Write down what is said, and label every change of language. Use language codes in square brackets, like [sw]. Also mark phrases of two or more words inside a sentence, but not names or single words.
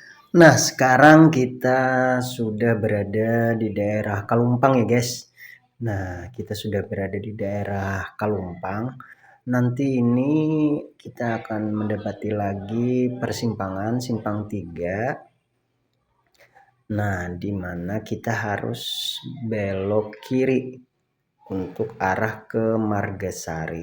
[id] Nah, sekarang kita sudah berada di daerah Kalumpang ya guys. Nah, kita sudah berada di daerah Kalumpang. Nanti ini kita akan mendapati lagi persimpangan simpang 3. Nah, di mana kita harus belok kiri untuk arah ke Margasari.